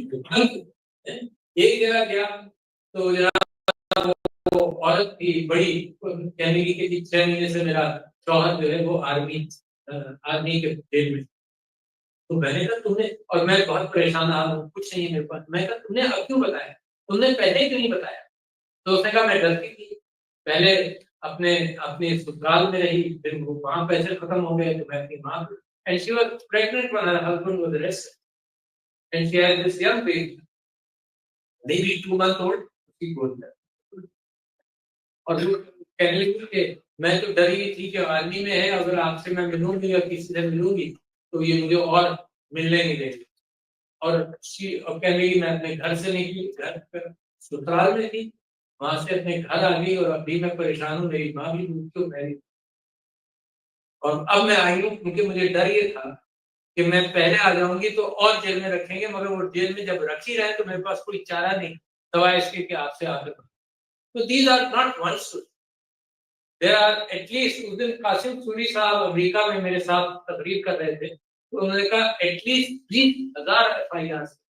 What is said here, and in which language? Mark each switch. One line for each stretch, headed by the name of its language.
Urdu: ایک جگہ گیا تو جناب وہ عورت کی بڑی کہنے کی کہ 6 مہینے سے میرا شوہر جو ہے وہ آرمی کے جیل میں. تو میں نے کہا تم نے، اور میں بہت پریشان آ رہا ہوں، کچھ نہیں میرے پاس. میں کہا تم نے اب کیوں بتایا، تم نے پہلے کیوں نہیں بتایا؟ تو اس نے کہا میں ڈرتی تھی، پہلے اپنے سسرال میں رہی، پھر وہاں پیسے ختم ہو گئے تو میں اپنی ماں کو.
English: And she was pregnant when her husband was arrested. And she had this young baby, maybe 2 months old. She goes there.
Urdu: اور کہنے لگی کہ میں تو ڈری تھی کہ آرمی میں ہے، اگر آپ سے میں ملوں گی یا کسی سے ملوں گی تو یہ مجھے اور ملنے نہیں دے گی. اور کہنے لگی میں اپنے گھر سے نکلی، گھر سسرال میں تھی، وہاں سے اپنے گھر آ گئی اور ابھی میں پریشان ہوں، میری ماں بھی کیوں میری، اور اب میں آئی ہوں کیونکہ مجھے ڈر یہ تھا کہ میں پہلے آ جاؤں گی تو اور جیل میں رکھیں گے، مگر وہ جیل میں جب رکھ ہی رہے تو میرے پاس کوئی چارہ نہیں سوائے اس کے کہ آپ سے آگے بڑھیں۔ تو these are not one story, there are at least, اس then Qasim sorry صاحب امریکہ میں میرے ساتھ تقریر کر رہے تھے تو انہوں نے کہا ایٹ لیسٹ 20,000 FIR۔